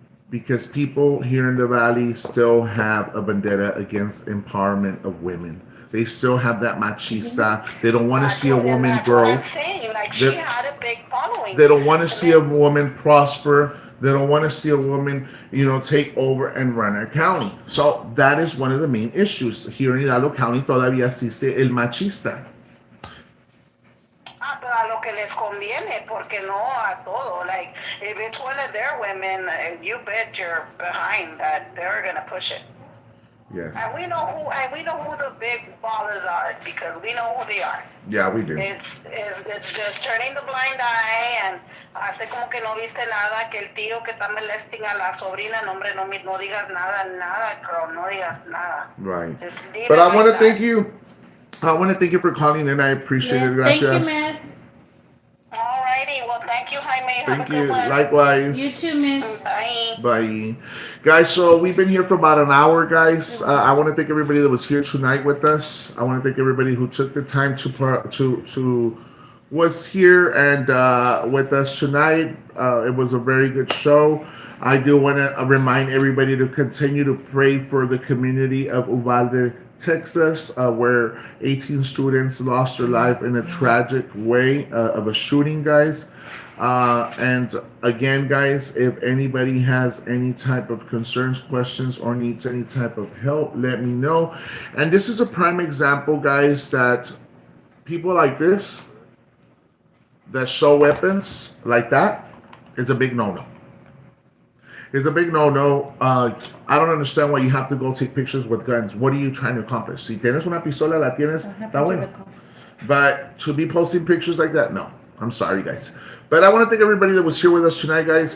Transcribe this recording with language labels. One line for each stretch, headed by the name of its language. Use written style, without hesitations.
English: Because people here in the Valley still have a vendetta against empowerment of women. They still have that machista. They don't want to see a woman grow. What I'm saying. Like, she had a big following. They don't want to see a woman prosper. They don't want to see a woman, take over and run our county. So that is one of the main issues. Here in
Spanish: Hidalgo County todavía existe el machista. Pero a lo que les conviene, porque no a todo.
English: Like, if it's one of their women, you bet you're behind that they're gonna push it. Yes. And we know who the big ballers are because we know who they are. Yeah, we do. It's just turning the blind eye and
Spanish: hace como que no viste nada, que el tío que está molesting a la sobrina, no hombre, no digas nada, girl, no digas nada.
English: Right. Just leave but it I want to like thank you. I want to thank you for calling in. I appreciate it.
Spanish: Gracias.
English: Thank you, Miss. Alrighty. Well, thank you, Jaime. Have Thank a good you. one. Likewise. You too, Miss. Bye. Bye. Guys, so we've been here for about an hour, guys. I want to thank everybody that was here tonight with us. I want to thank everybody who took the time to was here and with us tonight. It was a very good show. I do want to remind everybody to continue to pray for the community of Uvalde, Texas, where 18 students lost their life in a tragic way of a shooting, guys. And again, guys, if anybody has any type of concerns, questions, or needs any type of help, let me know. And this is a prime example, guys, that people like this that show weapons like that is a big no-no. It's a big no-no. I don't understand why you have to go take pictures with guns. What are you trying to accomplish?
Spanish: Si tienes una pistola, la tienes, está bueno.
English: But to be posting pictures like that, no. I'm sorry, guys. But I want to thank everybody that was here with us tonight, guys.